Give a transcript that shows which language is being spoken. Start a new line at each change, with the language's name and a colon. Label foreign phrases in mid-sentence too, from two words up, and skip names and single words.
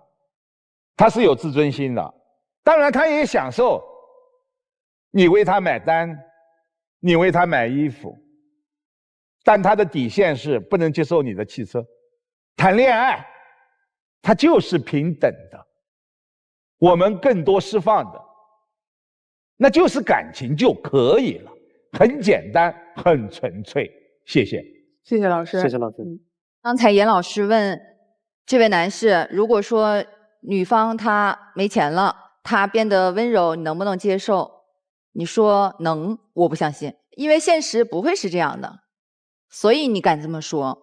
Chinese: 他是有自尊心的，當然他也享受你為他買單，你為他買衣服，但他的底線是不能接受你的汽車。談戀愛，他就是平等的，我們更多釋放的，那就是感情就可以了，很簡單，很純粹。謝謝，謝謝老師，謝謝老師。剛才嚴老師問這位男士，如果說女方她沒錢了，她變得溫柔，你能不能接受？你說能，我不相信，因為現實不會是這樣的，所以你敢這麼說。